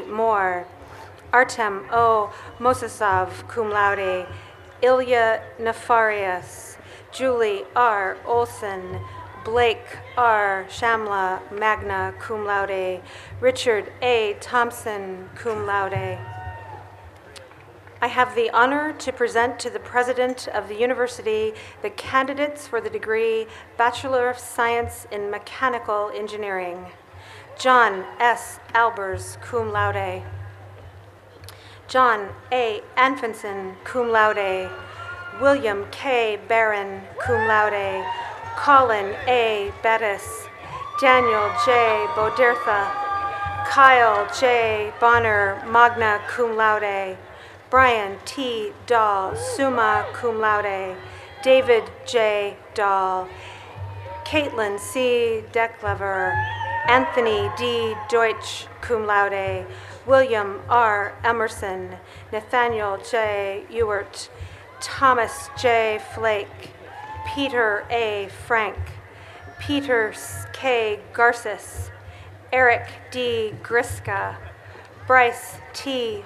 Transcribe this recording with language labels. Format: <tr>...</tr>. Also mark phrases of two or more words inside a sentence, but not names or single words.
<en>Moore, Artem O. Mosasov,</en> <la>cum laude,</la> <en>Ilya Nefarius, Julie R. Olson, Blake R. Shamla,</en> <la>magna cum laude,</la> <en>Richard A.</en> <la>Thompson, cum laude.</la> <en>I have the honor to present to the President of the University the candidates for the degree Bachelor of Science in Mechanical Engineering. John S.</en> <la>Albers, cum laude.</la> <en>John A. Anfinson,</en> <la>cum laude.</la> <en>William K. Barron,</en> <la>cum laude.</la> <en>Colin A. Bettis. Daniel J. Bodertha. Kyle J. Bonner,</en> <la>magna cum laude.</la> <en>Brian T. Dahl,</en> <la>summa cum laude,</la> <en>David J. Dahl, Caitlin C. Decklever, Anthony D.</en> <la>Deutsch, cum laude,</la> <en>William R. Emerson, Nathaniel J. Ewert, Thomas J. Flake, Peter A. Frank, Peter K. Garces, Eric D. Griska, Bryce T.</en>